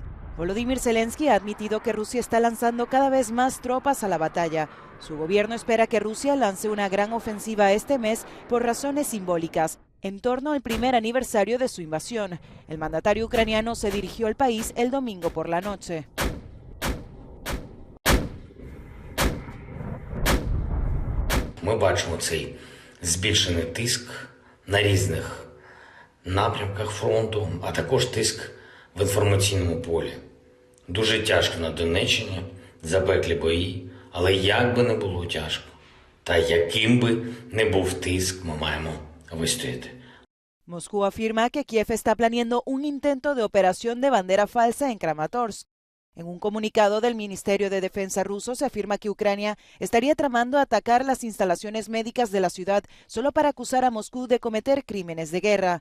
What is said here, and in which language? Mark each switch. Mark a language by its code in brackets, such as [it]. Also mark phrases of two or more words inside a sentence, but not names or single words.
[es] Volodymyr Zelensky ha admitido que Rusia está lanzando cada vez más tropas a la batalla. Su gobierno espera que Rusia lance una gran ofensiva este mes por razones simbólicas, en torno al primer aniversario de su invasión. El mandatario ucraniano se dirigió al país el domingo por la noche. [uk] Ми бачимо цей збільшений тиск на різних напрямках фронту, а також тиск в інформаційному полі. Дуже тяжко на Донеччині, запеклі бої, але як би не було тяжко, Та яким би не був тиск, ми маємо вистояти. [es] Moscú afirma que Kiev está planeando un intento de operación de bandera falsa en Kramatorsk. En un comunicado del Ministerio de Defensa ruso se afirma que Ucrania estaría tramando atacar las instalaciones médicas de la ciudad solo para acusar a Moscú de cometer crímenes de guerra.